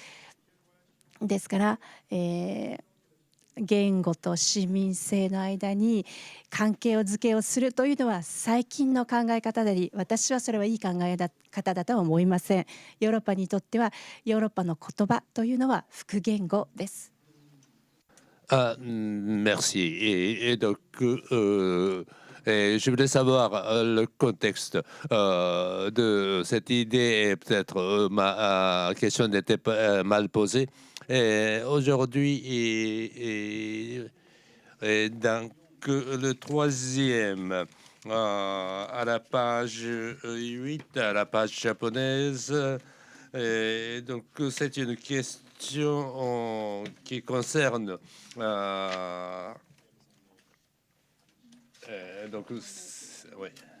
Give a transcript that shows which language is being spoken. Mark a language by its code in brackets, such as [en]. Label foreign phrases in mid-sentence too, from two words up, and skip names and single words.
[ja] ですから、言語と市民性の間に関係を付けをするというのは最近の考え方であり、私はそれはいい考え方だとは思いません。ヨーロッパにとってはヨーロッパの言葉というのは複言語です。 [fr] Merci. Et donc, je voulais savoir le contexte de cette idée et peut-être ma question n'était pas mal posée. Aujourd'hui, donc, le troisième, à la page 8, à la page japonaise, donc c'est une question qui concerne Donc, oui.